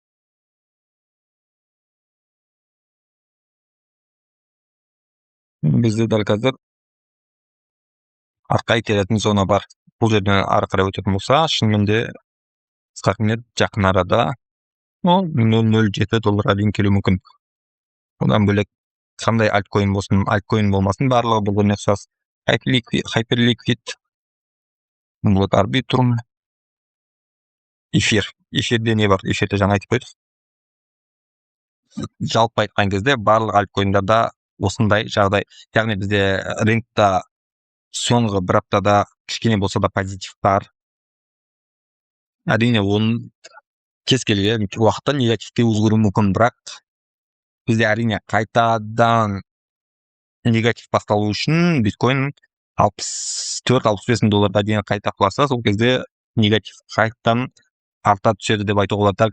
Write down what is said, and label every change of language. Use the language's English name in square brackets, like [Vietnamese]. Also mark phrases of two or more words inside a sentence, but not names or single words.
[Kazakh] Бізде дәл қазір артқа итеретін зона бар. Бұл жерден ары қарай өтетін болса, шынымен де Starknet жақын арада $0.07 дейін келуі мүмкін. Одан бөлек қандай альткоин болмасын, барлығы біріне ұқсас. Hyperliquid, вот Arbitrum, эфир. Эфирде не бар? Эфирде жаңа айтып қойдық. Жалпы айтқан кезде барлық альткоиндарда осындай жағдай. Яғни бізде рынокта соңғы бір аптада кішкене болса да позитив бар. Әрине оның кез келген уақытта негативке өзгеруі мүмкін, бірақ бізде әрине қайтадан негатив басталу үшін биткоин $64-65 дейін қайта құласа, сол кезде негатив қайтадан арта түседі деп айтуға болады.